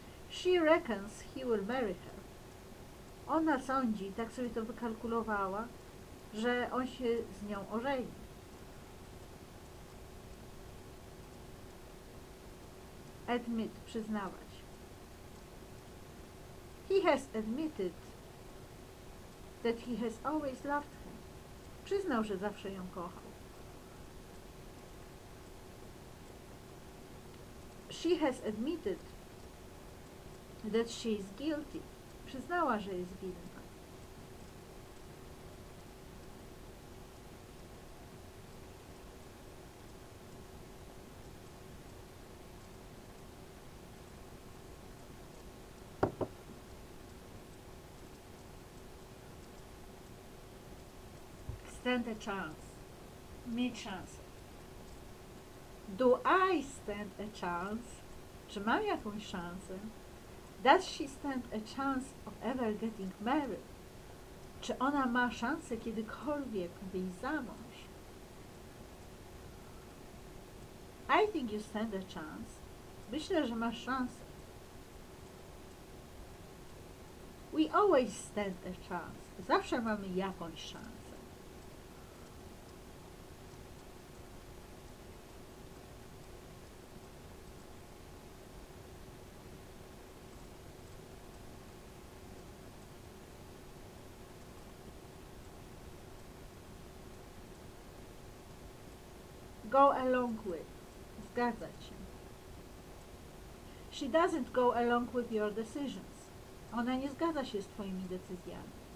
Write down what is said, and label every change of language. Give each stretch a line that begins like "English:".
English: She reckons he will marry her.
Polish: Ona sądzi, tak sobie to wykalkulowała, że on się z nią ożeni.
English: Admit,
Polish: przyznawać.
English: He has admitted that he has always loved her.
Polish: Przyznał, że zawsze ją kochał.
English: She has admitted that she is guilty.
Polish: Przyznała, że jest winna.
English: Stand a chance.
Polish: Mieć szansę.
English: Do I stand a chance?
Polish: Czy mam jakąś szansę?
English: Does she stand a chance of ever getting married?
Polish: Czy ona ma szansę kiedykolwiek wyjść za mąż?
English: I think you stand a chance.
Polish: Myślę, że masz szansę.
English: We always stand a chance.
Polish: Zawsze mamy jakąś szansę.
English: Go along with.
Polish: Zgadzać się.
English: She doesn't go along with your decisions.
Polish: Ona nie zgadza się z twoimi decyzjami.